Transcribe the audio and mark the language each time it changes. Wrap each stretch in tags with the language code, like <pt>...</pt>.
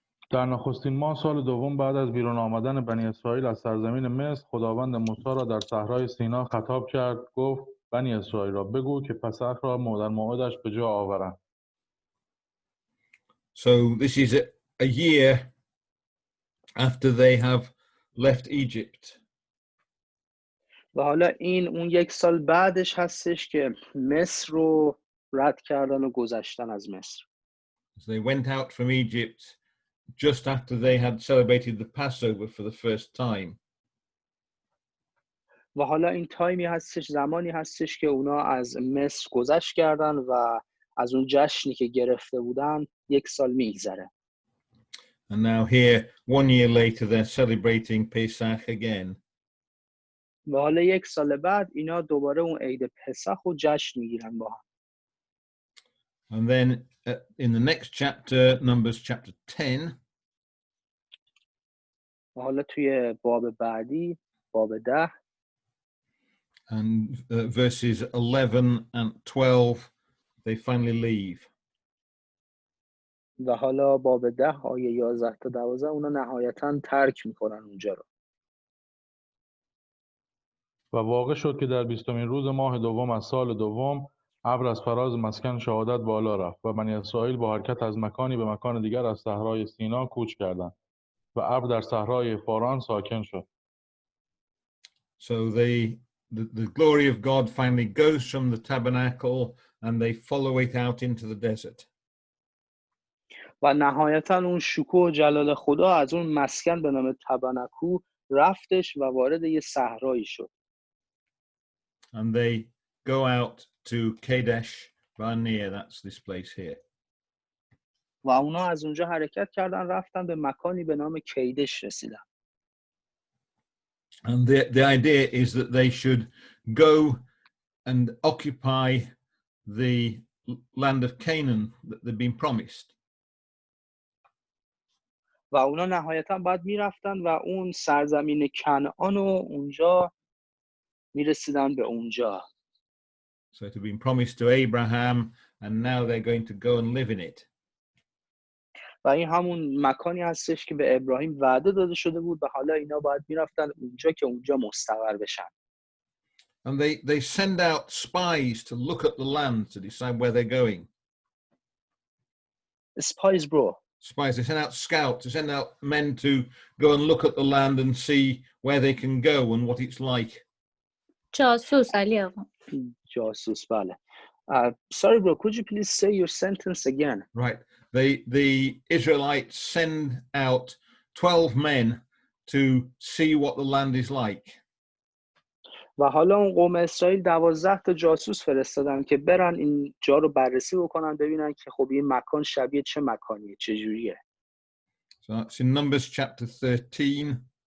<fa>در نخستین ماه سال دوم بعد از بیرون آمدن بنی اسرائیل از سرزمین مصر، خداوند موسی را در صحرای سینا خطاب کرد. گفت بنی اسرائیل را بگو که پسح را در موعدش به جا آورند.</fa> <en>So this is a year after they have left Egypt.</en> <fa>و حالا این اون 1 سال بعدش هستش که مصر رو رد کردن و گذشتن از مصر.</fa> <en>So they went out from Egypt just after they had celebrated the Passover for the first time.</en> <fa>و حالا این تایمی هستش، زمانی هستش که اونا از مصر گذشت کردن و از اون جشنی که گرفته بودن 1 سال میگذره.</fa> <en>And now here, 1 year later, they're celebrating Pesach again.</en> <fa>و حالا 1 سال بعد اینا دوباره اون عید پسح رو جشن میگیرن با هم.</fa> <en>And then in the next chapter, Numbers chapter 10,</en> <fa>و حالا توی باب بعدی، باب 10</fa> <en>and verses 11 and 12, they finally leave.</en> <fa>و حالا باب 10 آیه 11 تا 12 اونا نهایتا ترک میکنن اونجا رو. و واقع شد که در 20مین روز ماه دوم از سال دوم، ابر از فراز مسکن شهادت بالا رفت و بنی اسرائیل با حرکت از مکانی به مکان دیگر از صحرای سینا کوچ کردند و ابر در صحرای فاران ساکن شد.</fa> <en>So the glory of God finally goes from the tabernacle and they follow it out into the desert.</en> <fa>و نهایتا اون شکوه و جلال خدا از اون مسکن به نام تبنکو رفتش و وارد یه صحرایی شد.</fa> <en>And they go out to Kadesh Barnea, that's this place here.</en> <fa>و اونا از اونجا حرکت کردن رفتن به مکانی به نام کیدش رسیدن.</fa> <en>And the idea is that they should go and occupy the land of Canaan that they've been promised.</en> <fa>و اونا نهایتا باید میرفتن و اون سرزمین کنعان رو اونجا میرسیدن به اونجا.</fa> <en>So it had been promised to Abraham and now they're going to go and live in it.</en> <fa>و این همون مکانی هستش که به ابراهیم وعده داده شده بود و حالا اینا باید میرفتن اونجا که اونجا مستقر بشن.</fa> <en>And they send out spies to look at the land to decide where they're going. Spies bro. Spies, they send out scouts, they send out men to go and look at the land and see where they can go and what it's like.</en> <fa>جاسوس علی آقا. جاسوس بله.</fa> <en>Sorry bro, could you please say your sentence again? Right. The Israelites send out 12 men to see what the land is like.</en> <fa>و حالا اون قوم اسرائیل 12 تا جاسوس فرستادن که برن این جا رو بررسی بکنن ببینن که خب این مکان شبیه چه مکانیه، چه جوریه.</fa> <en>So that's in Numbers chapter 13.</en>